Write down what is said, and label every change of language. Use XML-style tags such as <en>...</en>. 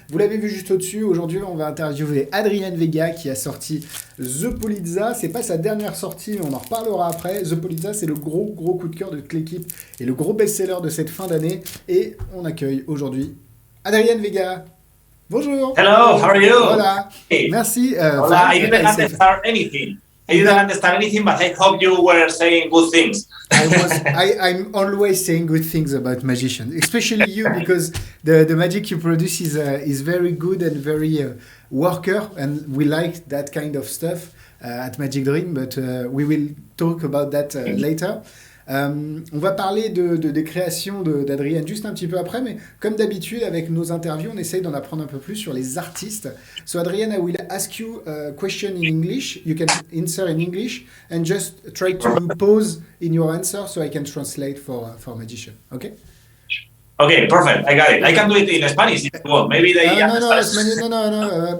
<fr>Vous l'avez vu juste au-dessus, aujourd'hui on va interviewer Adrian Vega qui a sorti The Polizza. C'est pas sa dernière sortie mais on en reparlera après. The Polizza c'est le gros coup de cœur de toute l'équipe et le gros best-seller de cette fin d'année et on accueille aujourd'hui Adrian Vega. Bonjour.</fr> <en>Hello, how are you?</en> <es>Hola.</es> <en>Hey.</en> <fr>Merci.</fr> <es>Hola,</es> <en>I didn't understand anything. But I hope you were saying good things. I'm always saying good things about magicians, especially you, because the magic you produce is very good and very worker, and we like that kind of stuff at Magic Dream, but we will talk about that later.</en> <fr>On va parler des créations d'Adrian juste un petit peu après, mais comme d'habitude avec nos interviews, on essaye d'en apprendre un peu plus sur les artistes.</fr> <en>So Adrian, I will ask you a question in English. You can answer in English and just try to pause in your answer so I can translate for magician. Okay? Okay, perfect. I got it. I can do it in Spanish if you want. Maybe they understand. No.</en>